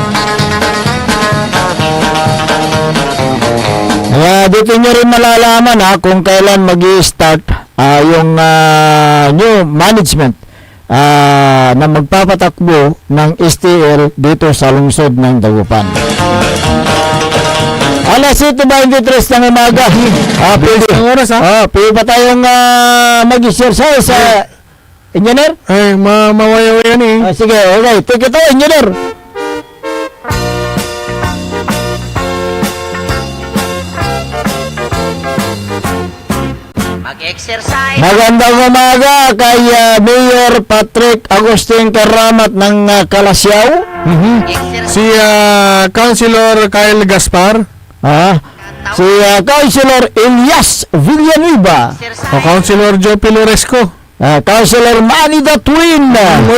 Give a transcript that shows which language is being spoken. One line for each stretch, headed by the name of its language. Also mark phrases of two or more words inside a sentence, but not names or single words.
Filipino: Dito nyo rin malalaman kung kailan mag-i-start yung
English: new management
Filipino: na magpapatakbo ng STL dito sa lungsod ng Dagupan. Alas 7:23 ng umaga. Pwede ang oras pwede ba tayong mag-exercise engineer? Mawayaw yan Sige,
English: okay. Take it away, engineer.
Filipino: Mag-exercise. Magandang umaga kay Mayor Patrick Agustin Karamat ng Kalasyaw. Si Councilor Kyle Gaspar. Si Councilor Elias Villanueva. O Councilor Joe Piloresco. Councilor Manny the Twin.